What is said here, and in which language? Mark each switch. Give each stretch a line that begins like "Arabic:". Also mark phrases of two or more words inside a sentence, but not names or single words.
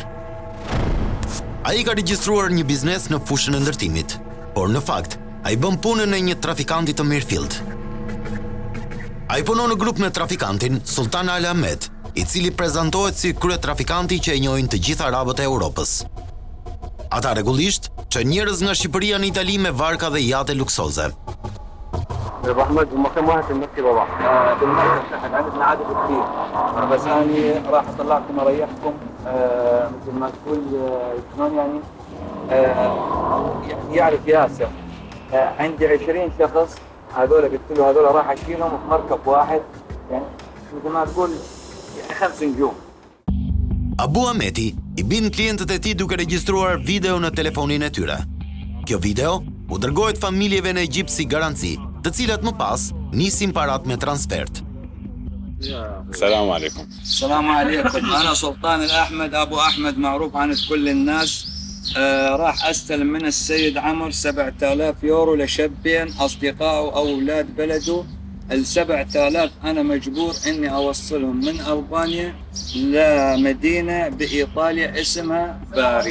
Albanian: Ai ka regjistruar një biznes në fushën e ndërtimit, por në fakt ai bën punën e një trafikanti të mirëfillt. Ai punon në grup me trafikantin Sultan Al Ahmed, i cili prezantohet si kryetrafikanti që e njohin të gjithë arabët e Europës. Ata rregullisht çojnë njerëz nga Shqipëria në Itali me varka dhe jate luksoze.
Arabic: محمد ومكان واحد في المكتب بابا بالمكتب تحت عندنا عدد كثير بس أنا راح أطلعكم أريحكم مثل ما تقول شلون يعني يعرف ياسر عندي 20 شخص هذول قلت له هذول راح أشيلهم في مركب واحد يعني مثل ما تقول يعني 5 نجوم.
Albanian: Abu Ahmeti i bin klientët e tij duke regjistruar video në telefonin e tyre. Kjo video u dërgohet familjeve në Egjipt si garanci, të cilat më pas nisin parat me transfert.
Arabic: السلام عليكم. السلام عليكم. أنا سلطان الأحمد أبو أحمد معروف عند كل الناس. راح أستلم من السيد عمر 7000 يورو لشابين أصدقائه أو أولاد بلده. ال7000 أنا مجبور إني أوصلهم من ألبانيا لمدينة بإيطاليا اسمها باري.